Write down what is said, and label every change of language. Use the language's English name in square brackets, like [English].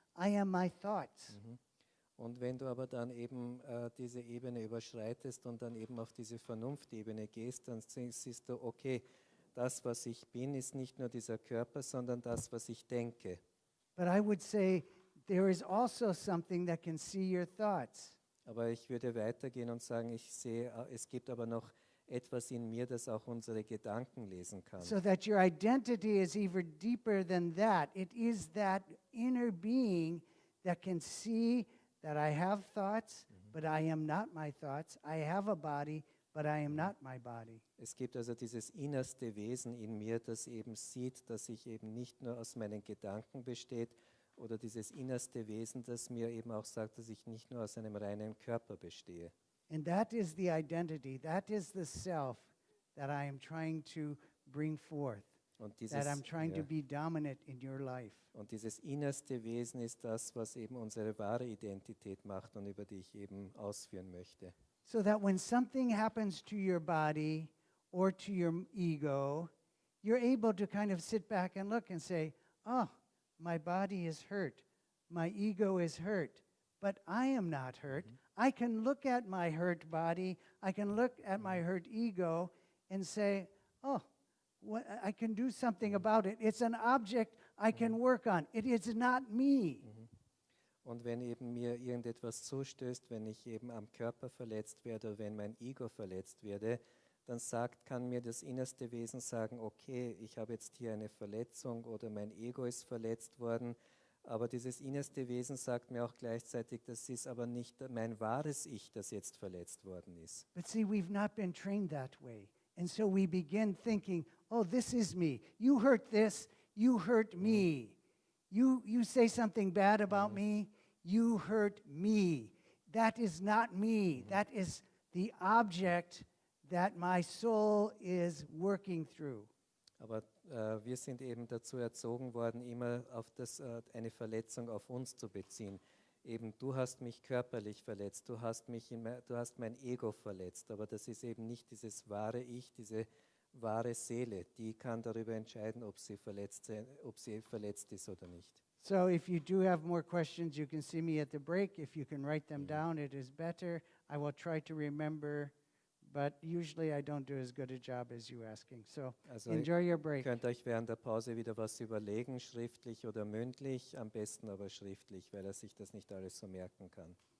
[English] I am my thoughts. [German] Und wenn du aber dann eben diese Ebene überschreitest und dann eben auf diese Vernunftebene gehst, dann siehst du, okay, das, was ich bin, ist nicht nur dieser Körper, sondern das, was ich denke. [English] But I would say there is also something that can see your thoughts. [German] Aber ich würde weitergehen und sagen, ich sehe, es gibt aber noch etwas in mir, das auch unsere Gedanken lesen kann. [English] So that your identity is even deeper than that. It is that inner being that can see that I have thoughts, but I am not my thoughts. I have a body, but I am not my body. [German] Es gibt also dieses innerste Wesen in mir, das eben sieht, dass ich eben nicht nur aus meinen Gedanken besteht, oder dieses innerste Wesen, das mir eben auch sagt, dass ich nicht nur aus einem reinen Körper bestehe. [English] And that is the identity. That is the self that I am trying to bring forth. That I'm trying to be dominant in your life. [German] Und dieses innerste Wesen ist das, was eben unsere wahre Identität macht und über die ich eben ausführen möchte. [English] So that when something happens to your body or to your ego, you're able to kind of sit back and look and say, oh, my body is hurt. My ego is hurt. But I am not hurt. I can look at my hurt body. I can look at my hurt ego and say, oh, I can do something about it. It's an object I can work on. It is not me. [German] Und wenn eben mir irgendetwas zustößt, wenn ich eben am Körper verletzt werde oder wenn mein Ego verletzt werde, dann kann mir das innerste Wesen sagen, okay, ich habe jetzt hier eine Verletzung oder mein Ego ist verletzt worden, aber dieses innerste Wesen sagt mir auch gleichzeitig, das ist aber nicht mein wahres Ich, das jetzt verletzt worden ist. [English] But see, we've not been trained that way. And so we begin thinking, oh, this is me. You hurt this, you hurt me. You say something bad about me, you hurt me. That is not me. That is the object that my soul is working through. [German] Aber wir sind eben dazu erzogen worden, immer auf eine Verletzung auf uns zu beziehen. Eben, du hast mich körperlich verletzt, du hast mein Ego verletzt, aber das ist eben nicht dieses wahre Ich, diese wahre Seele, die kann darüber entscheiden, ob sie verletzt ist oder nicht. [English] So if you do have more questions, you can see me at the break. If you can write them down, it is better. I will try to remember, but usually I don't do as good a job as you asking. So enjoy your break. [German] Ihr könnt euch während der Pause wieder was überlegen, schriftlich oder mündlich, am besten aber schriftlich, weil er sich das nicht alles so merken kann.